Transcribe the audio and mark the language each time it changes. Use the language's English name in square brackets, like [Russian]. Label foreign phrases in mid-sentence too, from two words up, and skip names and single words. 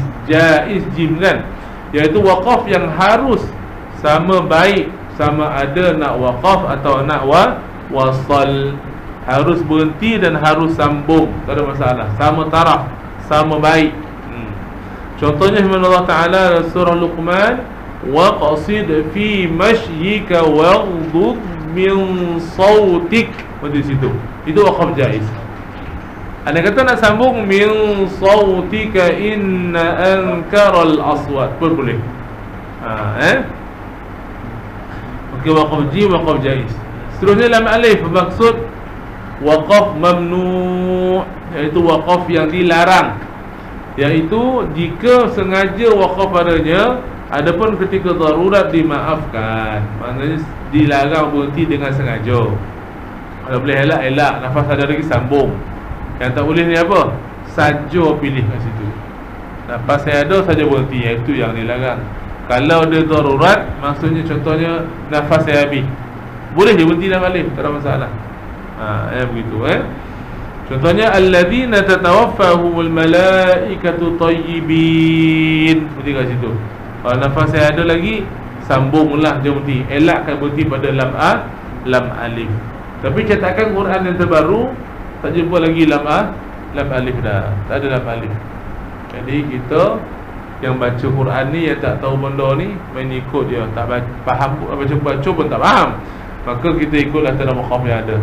[Malay] Jaiz jim kan, iaitu waqaf yang harus sama baik, sama ada nak waqaf atau nak wasal. Harus berhenti dan harus sambung, tak ada masalah. Sama taraf, sama baik. Contohnya firman Allah Ta'ala dalam surah Luqman, [Arabic] واقصد في مشيك واغضض من صوتك. [Malay] Di situ. Itu waqaf jaiz. Anda kata nak sambung [Arabic] من صوتك إن أنكر الأصوات [Malay] pun boleh. Okey, waqaf jim, waqaf jaiz. Seterusnya lam alif bermaksud waqaf mamnu', iaitu waqaf yang dilarang, iaitu jika sengaja waqaf padanya, adapun ketika darurat dimaafkan. Maknanya dilarang berhenti dengan sengaja. Kalau boleh elak, nafas ada lagi sambung. Yang tak boleh ni apa? Saja pilih kat situ. Nafas saya ada, saja berhenti. Itu yang dilarang. Kalau dia darurat, maksudnya contohnya nafas saya habis, boleh dia berhenti dalam alif, tak ada masalah. Begitu Contohnya [Arabic] الذين تتوفاهم الملائكة طيبين. [Malay] Berhenti kat situ. Kalau nafas saya ada lagi, sambunglah, dia berhenti. Elakkan berhenti pada lam alif. Tapi cetakan Quran yang terbaru tak jumpa lagi lam alif dah. Tak ada lam alif. Jadi kita yang baca Quran ni, yang tak tahu benda ni, main ikut dia, tak faham, baca pun tak faham, maka kita ikutlah tanda waqaf yang ada.